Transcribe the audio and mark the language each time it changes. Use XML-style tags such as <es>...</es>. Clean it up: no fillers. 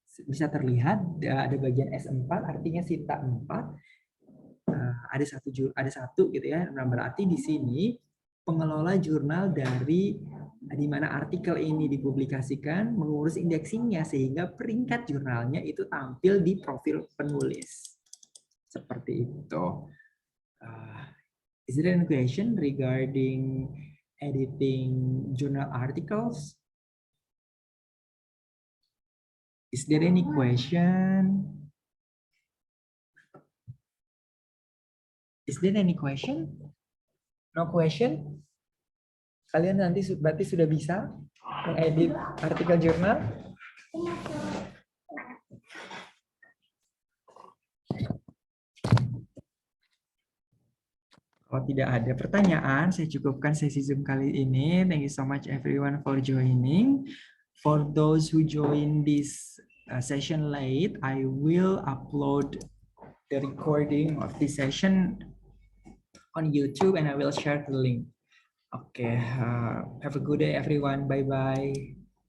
<id>Bisa terlihat ada bagian S4, artinya Sinta 4, ada satu gitu ya. Nah, berarti di sini pengelola jurnal dari di mana artikel ini dipublikasikan mengurus indexingnya, sehingga peringkat jurnalnya itu tampil di profil penulis. Seperti itu.</id> <en>Is there any question regarding editing journal articles? Is there any question? Is there any question? No question?</en> <id>Kalian nanti berarti sudah bisa mengedit artikel jurnal? Kalau tidak ada pertanyaan, saya cukupkan sesi Zoom kali ini.</id> <en>Thank you so much everyone for joining. For those who join this session late, I will upload the recording of this session on YouTube and I will share the link. Okay, have a good day everyone. Bye-bye.</en>